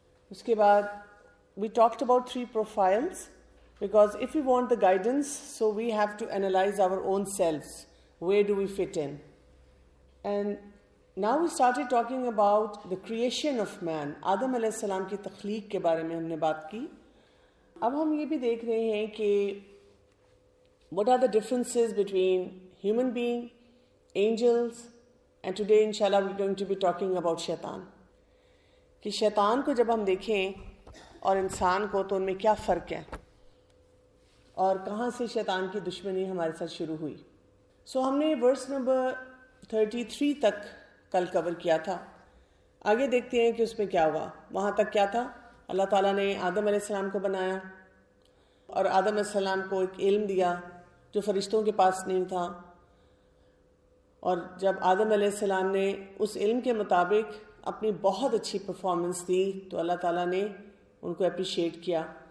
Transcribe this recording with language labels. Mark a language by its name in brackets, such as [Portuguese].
[Urdu] اس کے بعد [English] We talked about 3 profiles because if we want the guidance, so we have to analyze our own selves. Where do we fit in? And now we started talking about the creation of man. [Urdu] آدم علیہ السلام کی تخلیق کے بارے میں ہم نے بات کی. اب ہم یہ بھی دیکھ رہے ہیں کہ [English] what are the differences between human being, angels, and today inshallah we're going to be talking about shaitan. [Urdu] کہ شیطان کو جب ہم دیکھیں اور انسان کو تو ان میں کیا فرق ہے اور کہاں سے شیطان کی دشمنی ہمارے ساتھ شروع ہوئی. ہم نے ورس نمبر 33 تک کل کور کیا تھا. آگے دیکھتے ہیں کہ اس میں کیا ہوا. وہاں تک کیا تھا؟ اللہ تعالیٰ نے آدم علیہ السلام کو بنایا اور آدم علیہ السلام کو ایک علم دیا جو فرشتوں کے پاس نہیں تھا، اور جب آدم علیہ السلام نے اس علم کے مطابق اپنی بہت اچھی پرفارمنس دی تو اللہ تعالیٰ نے ان کو اپریشیٹ کیا.